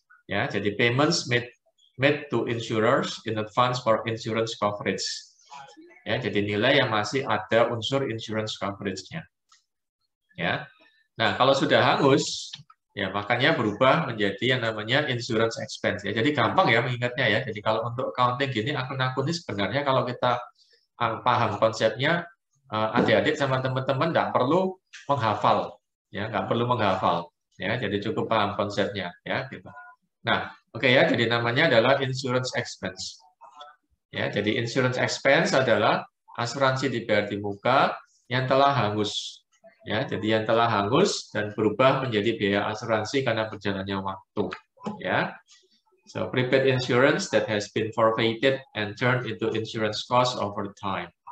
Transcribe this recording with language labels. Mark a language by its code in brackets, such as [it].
[en] Ya, jadi payments made to insurers in advance for insurance coverage. [id] Ya, jadi nilai yang masih ada unsur insurance coverage-nya. Ya. Nah, kalau sudah hangus, ya makanya berubah menjadi yang namanya insurance expense. Ya, jadi gampang ya mengingatnya ya. Jadi kalau untuk accounting gini, akun-akun ini sebenarnya kalau kita paham konsepnya, adik-adik sama teman-teman nggak perlu menghafal, ya nggak perlu menghafal. Ya, jadi cukup paham konsepnya, ya gitu. Nah, oke ya, jadi namanya adalah insurance expense. Ya, jadi insurance expense adalah asuransi dibayar di muka yang telah hangus. Ya, jadi yang telah hangus dan berubah menjadi biaya asuransi karena berjalannya waktu. [en] Ya, so prepaid insurance that has been forfeited and turned into insurance cost over time.